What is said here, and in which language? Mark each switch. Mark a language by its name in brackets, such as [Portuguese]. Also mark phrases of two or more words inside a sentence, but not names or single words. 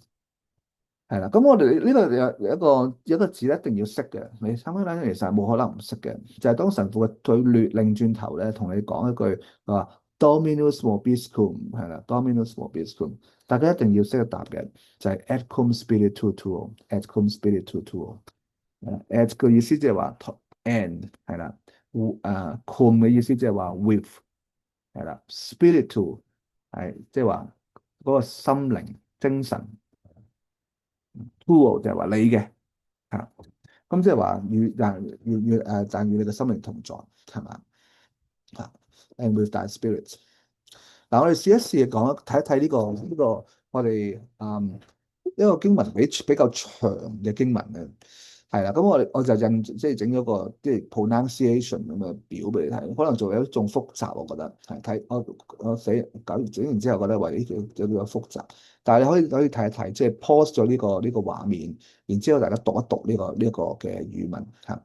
[Cantonese] 係啦，咁我哋呢度有一個字一定要識嘅，你參加單其實係冇可能唔識嘅，就係、是、當神父嘅對掠擰轉頭咧，同你講一句話 [Latin] Dominus vobiscum [Cantonese] 係啦 ， [Latin] Dominus vobiscum， [Cantonese] 大家一定要識得答嘅，就係、是、 [Latin] et cum spiritu tuo， et cum spiritu tuo， [Cantonese] et 嘅意思即係話 and 係啦，cum 嘅意思即係話 with 係啦，spiritu 係即係話嗰個心靈精神。Tuo 就係話你嘅嚇，咁即係話但與你嘅心靈同在係嘛嚇 ？ [English] And with thy spirit。 [Cantonese] 嗱，我哋試一試講睇一睇呢個我哋一個經文比較長嘅經文咧。係啦，咁我就即係整咗個即係 pronunciation 咁嘅表俾你睇，可能做有啲仲複雜，我覺得係睇我搞整完之後覺得喂，呢有啲複雜，但係你可以睇一睇，即係 pause 咗呢個畫面，然之後大家讀一讀呢個嘅語文嚇。